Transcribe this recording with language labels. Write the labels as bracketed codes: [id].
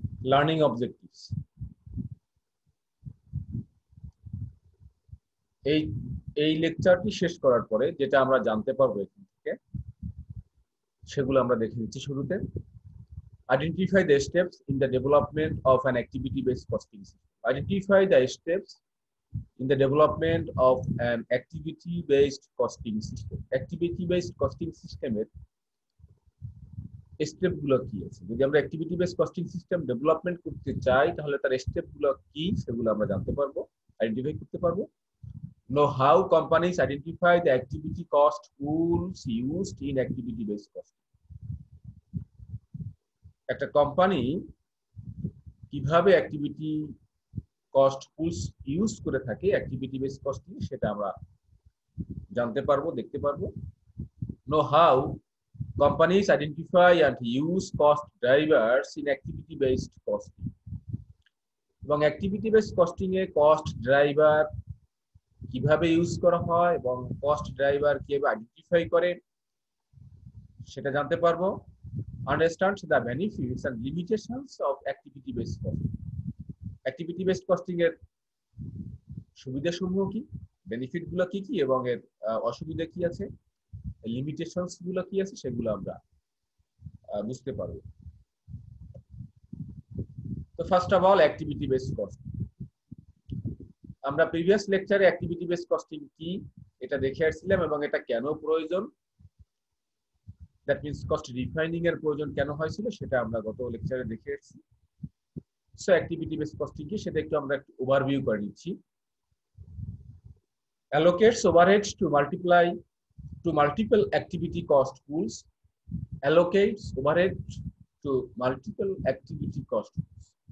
[bn] Learning objectives. এই লেকচারটি শেষ করার পরে যেটা আমরা জানতে পারবো এখান থেকে সেগুলো আমরা দেখে নিচ্ছি। শুরুতে [en] identify the steps in the development of an activity based costing system. Identify the steps in the development of an activity based costing system. [bn] Activity based costing system এর স্টেপ গুলো কি আছে? যদি আমরা activity based costing system development করতে চাই তাহলে তার স্টেপ গুলো কি সেগুলো আমরা জানতে পারবো, আইডেন্টিফাই করতে পারবো। [en] Know how companies identify the activity cost pools used in activity based costing. [bn] একটা কোম্পানি কিভাবে অ্যাক্টিভিটি কস্ট পুলস ইউজ করে থাকে অ্যাক্টিভিটি বেসড কস্টিং, সেটা আমরা জানতে পারবো, দেখতে পারবো। [en] Know how companies identify and use cost drivers in activity based costing. [bn] এবং অ্যাক্টিভিটি বেসড কস্টিং এ কস্ট ড্রাইভার কিভাবে ইউজ করা হয় এবং কস্ট ড্রাইভার কিভাবে আইডেন্টিফাই করে সেটা জানতে পারবো। [en] Understand the benefits and limitations of activity based costing. [bn] Activity based costing এর সুবিধাসমূহ কি, বেনিফিট গুলো কি কি এবং এর অসুবিধা কি আছে, লিমিটেশনস গুলো কি আছে সেগুলো আমরা বুঝতে পারবো। তো [en] first of all [bn] activity based costing. আমরা প্রিভিয়াস লেকচারে অ্যাক্টিভিটি বেসড কস্টিং কি এটা দেখে আসছিলাম এবং এটা কেন প্রয়োজন, [en] that means [bn] কস্ট রিফাইনিং এর প্রয়োজন কেন হয়েছিল সেটা আমরা গত লেকচারে দেখে এসেছি। সো অ্যাক্টিভিটি বেসড কস্টিং কি সেটা একটু আমরা একটু ওভারভিউ করে নিচ্ছি। [en] Allocates overhead to multiple activity cost pools. Allocates overhead to multiple activity cost pools.